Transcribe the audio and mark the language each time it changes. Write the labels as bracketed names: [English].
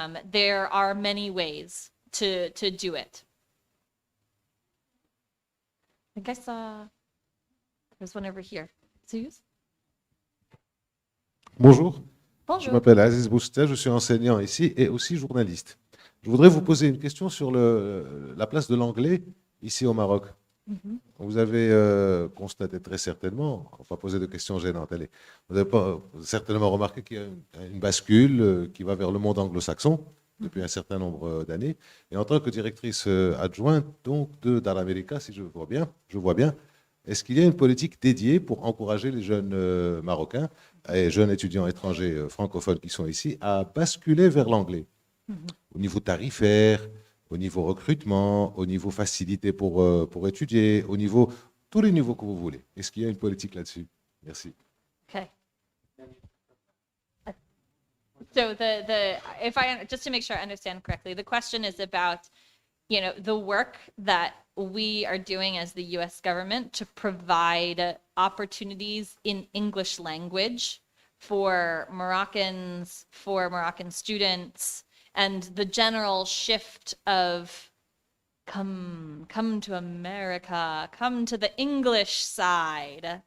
[English] There are many ways to do it. I think I saw, there's one over here. [French] Sous? Bonjour, je Bonjour. m'appelle Aziz Boustel, je suis enseignant ici et aussi journaliste. Je voudrais vous poser une question sur la place de l'anglais ici au Maroc. Vous avez constaté très certainement, on va pas poser de questions gênantes, allez, vous avez certainement remarqué qu'il y a une bascule qui va vers le monde anglo-saxon depuis un certain nombre d'années. Et en tant que directrice adjointe donc d'Américaine, si je vois bien, est-ce qu'il y a une politique dédiée pour encourager les jeunes Marocains et jeunes étudiants étrangers francophones qui sont ici à basculer vers l'anglais au niveau tarifaire, au niveau recrutement, au niveau facilité pour étudier, au niveau, tous les niveaux que vous voulez. Est-ce qu'il y a une politique là-dessus? Merci. [English] Okay. So just to make sure I understand correctly, the question is about, the work that we are doing as the U.S. government to provide opportunities in English language for Moroccans, for Moroccan students, and the general shift of come to America, come to the English side.